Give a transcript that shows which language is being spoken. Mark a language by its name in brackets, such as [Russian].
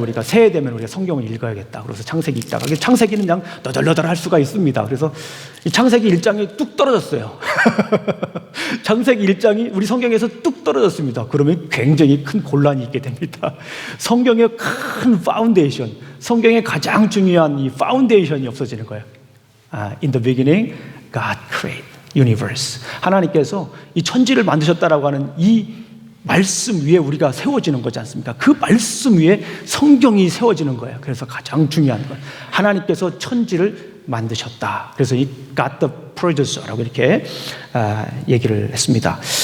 [Korean] 우리가 새해 되면 우리가 성경을 읽어야겠다. 그래서 창세기 읽다가, 창세기는 그냥 너덜너덜할 수가 있습니다. 그래서 이 창세기 1장이 뚝 떨어졌어요. 창세기 1장이 우리 성경에서 뚝 떨어졌습니다. 그러면 굉장히 큰 곤란이 있게 됩니다. 성경의 큰 파운데이션, 성경의 가장 중요한 이 파운데이션이 없어지는 거예요. [English] In the beginning, God created universe. [Korean] 하나님께서 이 천지를 만드셨다라고 하는 이 말씀 위에 우리가 세워지는 거지 않습니까? 그 말씀 위에 성경이 세워지는 거예요. 그래서 가장 중요한 건 하나님께서 천지를 만드셨다. 그래서 이 God the Producer라고 이렇게 얘기를 했습니다.